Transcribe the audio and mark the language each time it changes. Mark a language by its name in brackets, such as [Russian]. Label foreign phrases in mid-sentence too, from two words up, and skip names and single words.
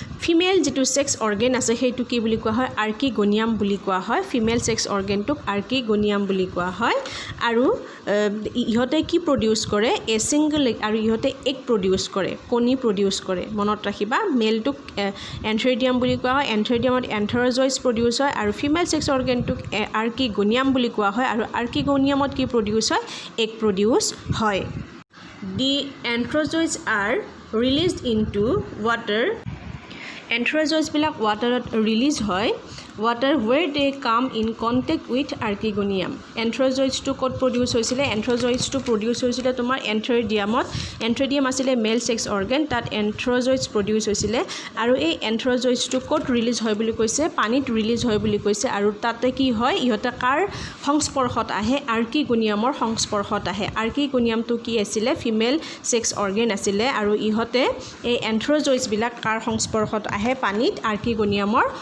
[Assamese] ফিমেল যিটো [English] sex organ [Assamese] আছে সেইটো কি বুলি কোৱা হয় আৰ্কিগনিয়াম বুলি কোৱা হয় [English] female sex organ [Assamese] আৰ্কিগনিয়াম বুলি কোৱা হয় আৰু ইহঁতে কি প্ৰডিউচ কৰে এ ছিংগল আৰু ইহঁতে এগ প্ৰডিউচ কৰে কণী প্ৰডিউচ কৰে মনত ৰাখিবা মেলটোক এন্থেৰিডিয়াম বুলি কোৱা হয় এন্থেৰিডিয়ামত এন্থেৰজয়েডছ প্ৰডিউচ হয় আৰু [English] female sex organ [Assamese] আৰ্কিগনিয়াম বুলি কোৱা হয় আৰু আৰ্কিগনিয়ামত কি প্ৰডিউচ হয় এগ প্ৰডিউচ হয় [English] The anthrozoids are released into water. Anthrozoids [Assamese] বিলাক waterত release হয় [English] water where they come in contact with archegonium. [Assamese] Anthrozoids to ক'ত produce হৈছিলে anthrozoids to produce হৈছিলে তোমাৰ antheridiumত antheridium আছিলে [English] male sex organ [Assamese] তাত [English] anthrozoids produce [Assamese] হৈছিলে আৰু এই anthrozoids to ক'ত release হয় বুলি কৈছে পানীত release হয় বুলি কৈছে আৰু তাতে কি হয় ইহঁতে কাৰ সংস্পৰ্শত আহে আৰ্কিগনিয়ামৰ সংস্পৰ্শত আহে আৰ্কিগনিয়ামটো কি আছিলে [English] female sex organ [Assamese] আছিলে আৰু ইহঁতে এই anthrozoids বিলাক কাৰ সংস্পৰ্শত আহে পানীত আৰ্কিগনিয়ামৰ